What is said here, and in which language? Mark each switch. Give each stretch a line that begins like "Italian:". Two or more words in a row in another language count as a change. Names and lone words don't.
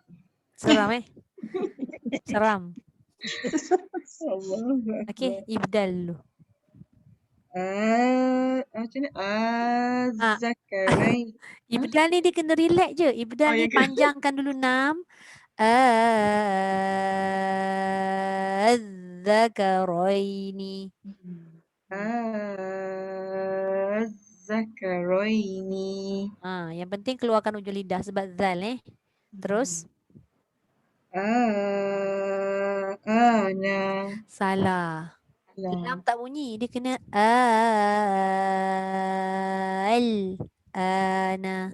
Malay: Seram Seram. Allah. Okey, ibdal dulu. Macam ni? Az-zakarain. Ibdal ni dia kena relax je. Ibdal ni panjangkan dulu 6. Az-zakaraini. Az-zakaraini. Yang penting keluarkan ujung lidah sebab zal Terus. Ana. Salah. Lam tak bunyi. Dia kena ana.